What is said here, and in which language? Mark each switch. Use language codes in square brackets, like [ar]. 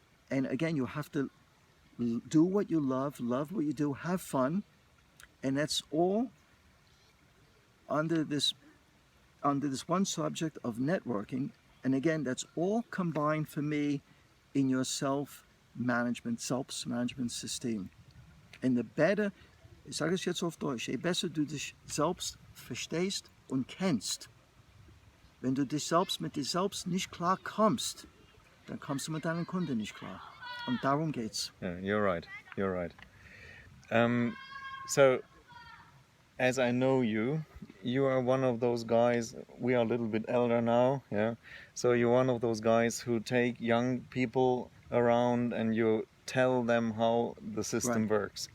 [en] And again, you have to do what you love what you do, have fun, and that's all under this one subject of networking. And again, that's all combined for me in your selbstmanagement System. And the better, [de] ich sage es jetzt auf Deutsch, je besser du dich selbst verstehst und kennst, wenn du dich selbst mit dir selbst nicht klar kommst, dann kommst du mit deinen Kunden nicht klar. Und darum geht's. [en] Yeah, you're right. So, as I know you are one of those guys, we are a little bit elder now, yeah? So you're one of those guys who take young people around and you tell them how the system works.